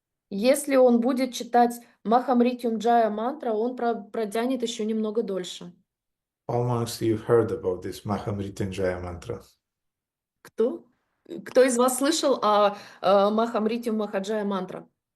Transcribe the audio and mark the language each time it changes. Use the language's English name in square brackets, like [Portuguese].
[Russian] Если он будет читать Махамритюм Джая мантра, он протянет еще немного дольше. [English] Almost you've heard about this Mahamrityunjaya mantra. [Russian] Кто? Кто из вас слышал о Махамритюм Махаджая мантра?